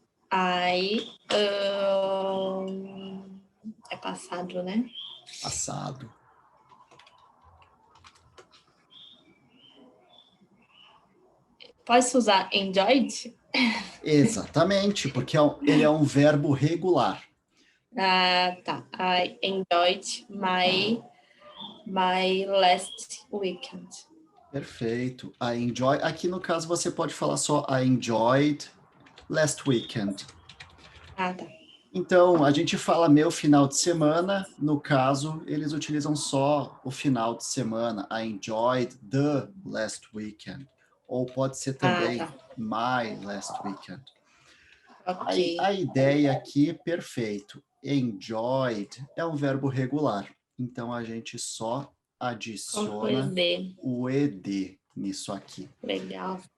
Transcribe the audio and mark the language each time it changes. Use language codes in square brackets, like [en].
[pt] É passado, né? Passado. Pode usar enjoyed? Exatamente, porque ele é um verbo regular. Ah, tá. [en] I enjoyed my last weekend. Perfeito. I enjoy. [pt] Aqui no caso você pode falar só [en] I enjoyed last weekend. [pt] Ah, tá. Então, a gente fala meu final de semana, no caso, eles utilizam só o final de semana. [en] I enjoyed the last weekend. [pt] Ou pode ser também [en] my last weekend. [pt] Ok. A ideia aqui, perfeito. Enjoyed é um verbo regular. Então, a gente só adiciona o ed nisso aqui. Legal.